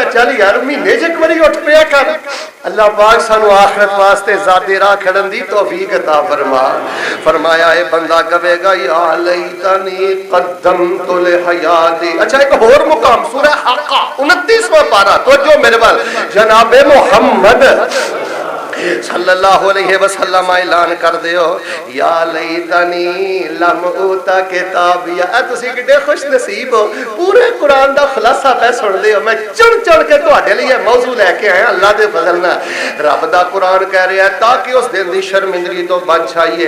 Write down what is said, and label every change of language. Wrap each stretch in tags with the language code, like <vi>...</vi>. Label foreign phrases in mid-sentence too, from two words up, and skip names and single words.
<pa>چل یار مہینے چ ایک باری اٹھ پیا کر۔ اللہ پاک سانوں آخرت واسطے زادے راہ کھڑن دی توفیق عطا فرما. فرمایا اے بندہ کہوے گا</pa> <ar>يا ليتني قدمت لحياتي.</ar> <pa>اچھا ایک ہور مقام سورہ حاقہ 29واں پارہ، تو جو میرے وال جنابِ محمد</pa> <ar>صلى الله عليه وسلم</ar> <pa>اعلان کر دیو</pa> <ar>يا ليتني لم أوت كتابيه.</ar> <pa>تسی کڈے خوش نصیب ہو، پورے قرآن دا خلاصہ پے سندے ہو. میں چن چن کے تہاڈے لئی موضوع لیکے آیا اللہ دے فضل نال. رب دا قرآن کہہ رہا ہے تاکہ اس دن دی شرمندگی تو بچ جائیے.</pa>